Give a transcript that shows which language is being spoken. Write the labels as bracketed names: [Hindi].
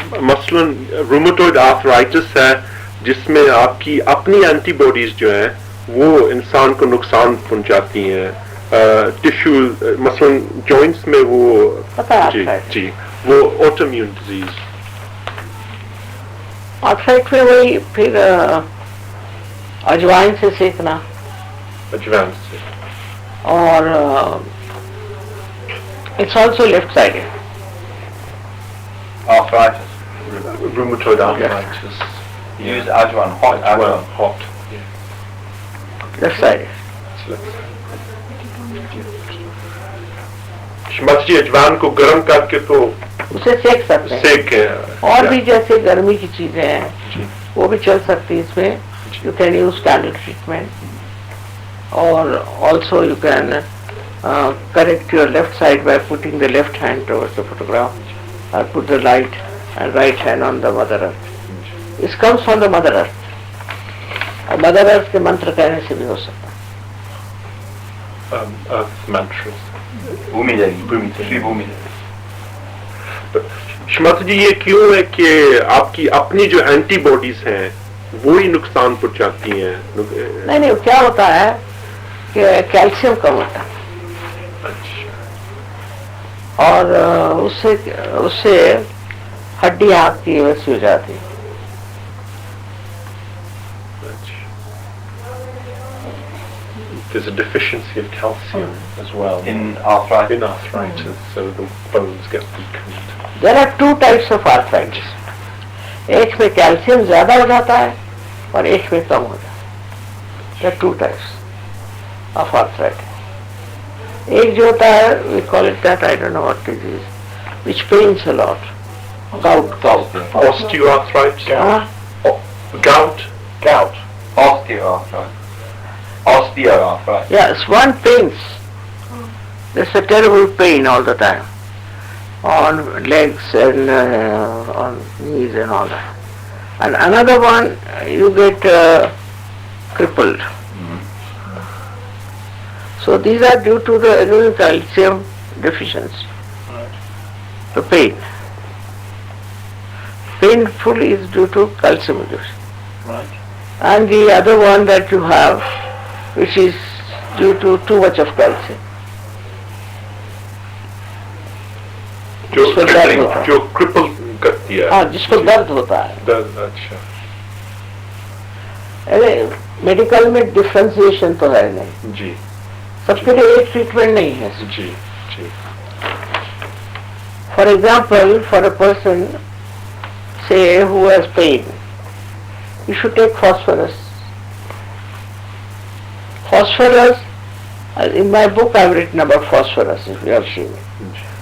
[Hindi] मसलन rheumatoid arthritis है जिसमें आपकी अपनी एंटीबॉडीज जो हैं वो इंसान को नुकसान पहुंचाती हैं. टिश्यू मसलन जॉइंट्स में वो पता है जी [English] arthritis. [Hindi] जी वो ऑटो इम्यून डिजीज. आर्थराइट में वही फिर अजवाइन से सेकना एडवांस से. और [English] it's also left-sided. Arthritis. Rheumatoid arthritis. Use Ajwan, hot Ajwan. Hot. Left-sided. [Hindi] Shrimati जी अजवान को गर्म करके तो उसे सेक सकते हैं. सेक के और भी जैसे गर्मी की चीजें हैं वो भी चल सकती है इसमें. [English] You can use candle treatment, or also you can correct your left side by putting the left hand towards the photograph, or put the right and right hand on the Mother Earth. This comes from the Mother Earth. [Hindi] और Mother Earth के मंत्र कहने से भी हो सकता है. [English] earth mantras. [Hindi] Bhumi Devi. Bhumi Devi. Shri Bhumi Devi. Shrimati जी ये क्यों है कि आपकी अपनी जो एंटीबॉडीज हैं वो ही नुकसान पहुंचाती हैं? नहीं, क्या होता है कि कैल्शियम कम होता है अच्छा. और उससे हड्डी आपकी वैसी हो जाती है. [English] There's a deficiency of calcium as well In arthritis. in arthritis, so the bones get weakened. There are two types of arthritis. [Hindi] एक में कैल्शियम ज्यादा हो जाता है और एक में कम हो जाता है. [English] There are two types of arthritis. [Hindi] एक जो होता है [English] we call it that, I don't know what it is, which pains a lot. Gout. Osteoarthritis. [Hindi] हाँ? [English] Gout. Osteoarthritis. Osteoarthritis. Yes, one pains. There's a terrible pain all the time on legs and on knees and all that. And another one, you get crippled. So these are due to the calcium deficiency. The pain. Painful is due to calcium deficiency. Right. And the other one that you have, which is due to too much of calcium. [Hindi] जो cripple करती है. हाँ, जिसको दर्द होता है. दर्द. अच्छा. अरे मेडिकल में डिफ्रेंसिएशन तो है नहीं. जी सबके लिए एक ट्रीटमेंट नहीं है. जी जी. [English] For example, for a person, say, who has pain, you should take phosphorus phosphorus, in my book I've written about phosphorus, if you have seen it.